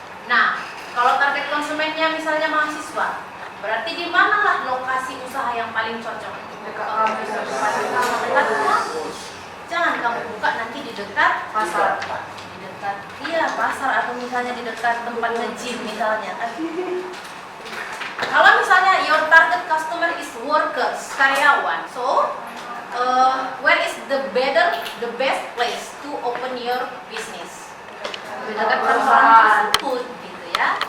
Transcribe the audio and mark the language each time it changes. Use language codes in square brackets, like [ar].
[id] Nah, kalau target konsumennya misalnya mahasiswa, berarti di manalah lokasi usaha yang paling cocok untuk buka coffee shop? Dekat kampus. Jangan kamu buka nanti di dekat pasar. Di dekat pasar atau misalnya di dekat tempat nge-gym misalnya kan. Kalau misalnya [en] your target customer is workers, karyawan, so where is the best place to open your business? [id] Di dekat perusahaan tersebut, gitu ya.